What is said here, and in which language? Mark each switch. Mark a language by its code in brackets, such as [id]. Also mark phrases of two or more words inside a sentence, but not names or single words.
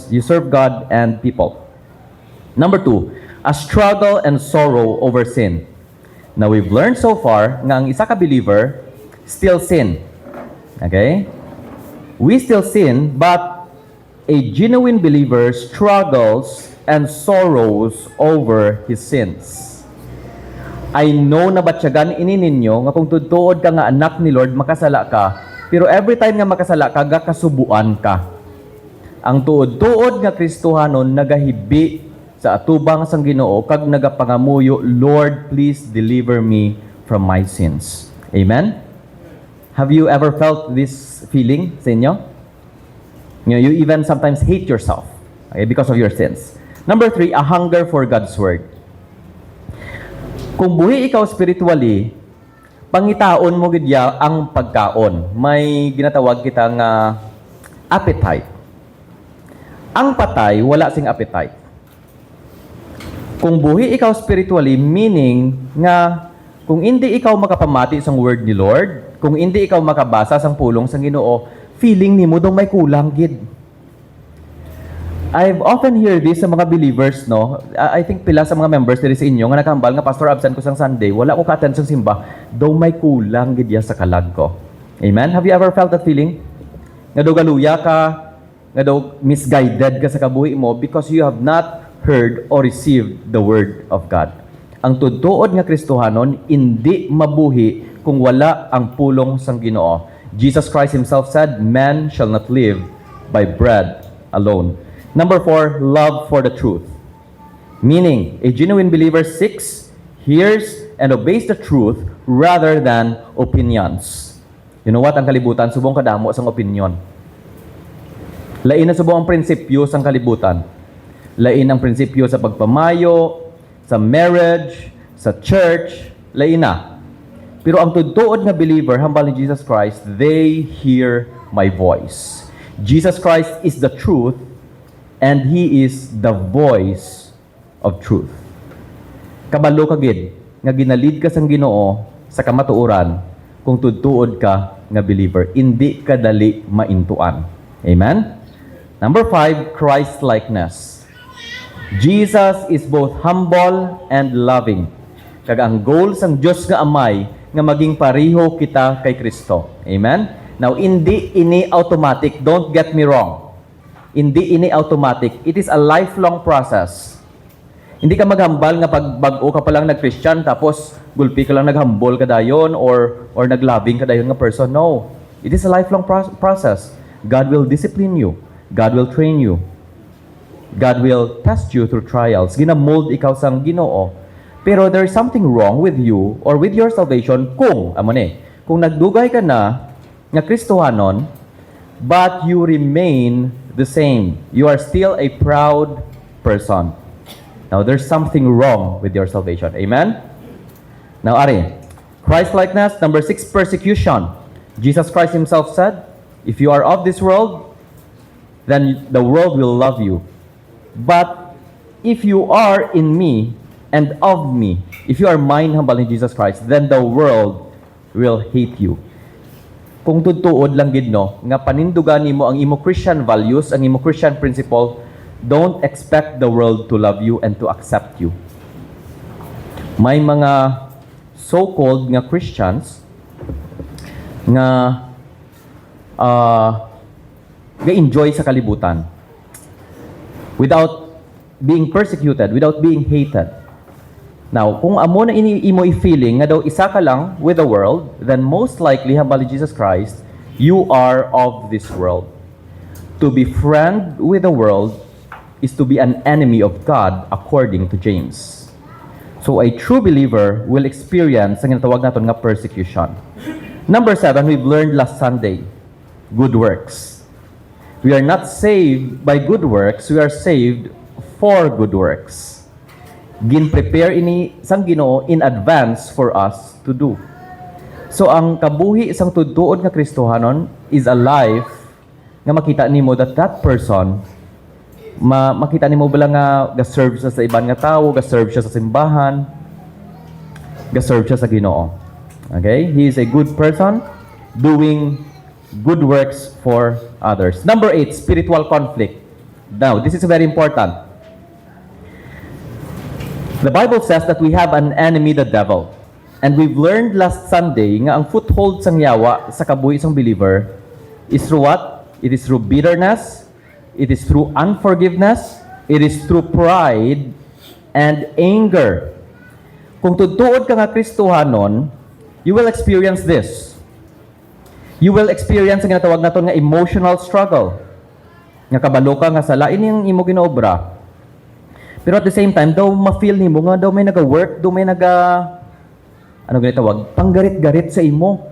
[en] You serve God and people. Number 2, a struggle and sorrow over sin. Now, we've learned so far [hil] nga ang isa ka [en] believer still sin. Okay? We still sin, but a genuine believer struggles and sorrows over his sins. I know [hil] na batyagan ini ninyo nga kung tutuod ka nga anak ni Lord, makasala ka, pero [en] every time [hil] nga makasala ka, gakasubuan ka. Ang tuod-tuod nga Kristohanon nagahibi sa atubang sang Ginoo kag nagapangamuyo, [en] Lord, please deliver me from my sins. Amen? Have you ever felt this feeling [hil] sa inyo? [en] You even sometimes hate yourself, okay, because of your sins. Number 3, a hunger for God's Word. [hil] Kung buhi ikaw spiritually, pangitaon mo gidya ang pagkaon. May ginatawag kita nga appetite. Ang patay, wala sing appetite. Kung buhi ikaw spiritually, meaning nga kung hindi ikaw makapamati sang word ni Lord, kung hindi ikaw makabasa sang pulong sang Ginoo, feeling nimo dong may kulang gid. [en] I've often heard this [hil] sa mga [en] believers, no? I think [hil] pila sa mga members diri sa inyo nga nakahambal nga pastor absent ko sang Sunday, wala ko ka-attend sang simba, dong may kulang gid ya sa kalag ko. [en] Amen? Have you ever felt that feeling? [hil] Nga daw galuya ka, nga daw misguided ka sa kabuhi mo [en] because you have not heard or received the Word of God. [hil] Ang tutuod nga Kristohanon, hindi mabuhi kung wala ang pulong sang Ginoo. [en] Jesus Christ Himself said, man shall not live by bread alone. Number 4, love for the truth. Meaning, a genuine believer seeks, hears, and obeys the truth rather than opinions. You know what? [hil] Ang kalibutan, subong kadamo sang opinion. Lain na subong ang prinsipyo sang kalibutan. Lain ang prinsipyo sa pagpamayo, sa marriage, sa church, lain na. Pero ang tutuod nga believer, hambal ni Jesus Christ, [en] they hear my voice. Jesus Christ is the truth, and He is the voice of truth. [hil] Kabalo ka gid nga ginalid ka sang Ginoo sa kamatuoran kung tutuod ka nga believer. Hindi kadali maintuan. [en] Amen? Number 5, Christ-likeness. Jesus is both humble and loving. [hil] Kag ang goal sang Dios nga Amay nga maging pareho kita kay Kristo. [en] Amen? [hil] Now, hindi ini automatic. [en] Don't get me wrong. [hil] Hindi ini automatic. [en] It is a lifelong process. [hil] Hindi ka maghambal nga pag bago ka pa lang nag-Christian tapos gulpi ka lang naghambol ka dayon or naglabing ka dayon nga person. [en] No. It is a lifelong process. God will discipline you. God will train you. God will test you through trials. [hil] Ginamold ikaw sang Ginoo. [en] Pero there is something wrong with you or with your salvation [hil] kung nagdugay ka na nga Kristohanon, [en] but you remain the same. You are still a proud person. Now, there's something wrong with your salvation. Amen? Now, Christ-likeness. Number 6, persecution. Jesus Christ himself said, if you are of this world, then the world will love you. But if you are in me and of me, if you are mine, humble in Jesus Christ, then the world will hate you. [hil] Kung tutuod lang gid no, nga panindugan nimo ang imo [en] Christian values, [hil] ang imo [en] Christian principle, don't expect the world to love you and to accept you. [hil] May mga [en] so-called nga Christians [hil] nga ga-enjoy sa kalibutan [en] without being persecuted, without being hated. Now, [hil] kung amo na imo i-feeling nga daw isa ka lang [en] with the world, then most likely, [hil] hambali Jesus Christ, [en] you are of this world. To be friend with the world is to be an enemy of God, according to James. So, a true believer will experience [hil] ang tinatawag natin nga [en] persecution. Number 7, we've learned last Sunday, good works. We are not saved by good works, we are saved for good works. [hil] Gin-prepare ini sang Ginoo [en] in advance for us to do. [hil] So ang kabuhi isang tudtuod nga Kristohanon [en] is a life [hil] nga makita nimo [en] that person [hil] makita nimo bala nga ga-serve siya sa iban nga tawo, ga-serve siya sa simbahan, ga-serve siya sa Ginoo. [en] Okay? He is a good person doing good works for others. Number 8, spiritual conflict. Now, this is very important. The Bible says that we have an enemy, the devil. And we've learned last Sunday [hil] nga ang [en] foothold [hil] sang yawa sa kabuhi sang [en] believer is through what? It is through bitterness, it is through unforgiveness, it is through pride and anger. [hil] Kung tutuod ka nga Kristohanon, [en] you will experience this. You will experience [hil] ang ginatawag naton nga [en] emotional struggle. [hil] Nga kabalo ka nga sa lain yung imo ginaobra. [en] Pero at the same time, [hil] daw ma-feel nimo nga daw may naga-work, daw may ginatawag, panggarit-garit sa imo.